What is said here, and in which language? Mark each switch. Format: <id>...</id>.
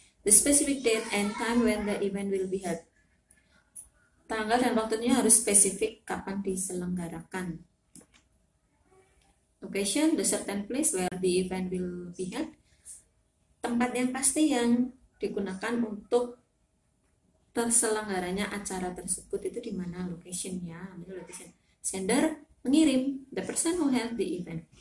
<en>The specific date and time when the event will be held.</en> <id>Tanggal dan waktunya harus spesifik kapan diselenggarakan.</id> <en>Location, the certain place where the event will be held.</en> <id>Tempat yang pasti yang digunakan untuk terselenggaranya acara tersebut itu di mana location-nya.</id> <en>Location. Sender, mengirim, the person who held the event.</en>